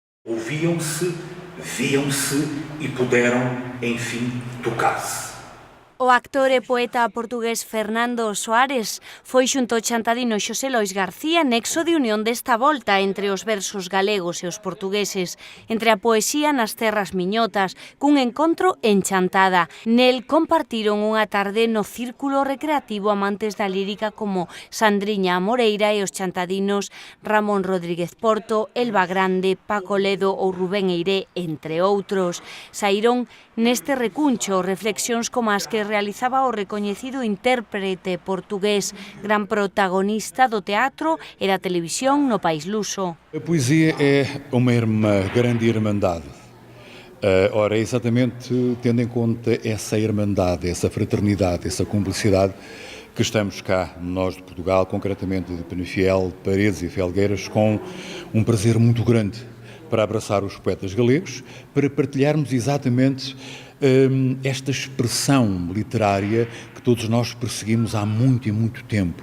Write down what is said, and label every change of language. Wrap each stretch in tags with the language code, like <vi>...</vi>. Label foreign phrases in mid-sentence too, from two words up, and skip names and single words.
<pt>Ouviam-se, viam-se e puderam, enfim, tocar-se.</pt> <gl>O actor e poeta portugués Fernando Soares foi xunto ao chantadino Xosé Lois García nexo de unión desta volta entre os versos galegos e os portugueses, entre a poesía nas terras miñotas, cun encontro en Chantada. Nel compartiron unha tarde no círculo recreativo amantes da lírica como Sandriña Moreira e os chantadinos Ramón Rodríguez Porto, Elba Grande, Paco Ledo ou Rubén Eiré, entre outros. Saíron neste recuncho reflexións como as que realizaba o recoñecido intérprete portugués, gran protagonista do teatro e da televisión no país luso.</gl> <pt>A poesia é uma grande irmandade. Ora, é exatamente tendo em conta essa irmandade, essa fraternidade, essa cumplicidade, que estamos cá, nós de Portugal, concretamente de Penafiel, Paredes e Felgueiras, com um prazer muito grande para abraçar os poetas galegos, para partilharmos exatamente esta expressão literária que todos nós perseguimos há muito e muito tempo.</pt>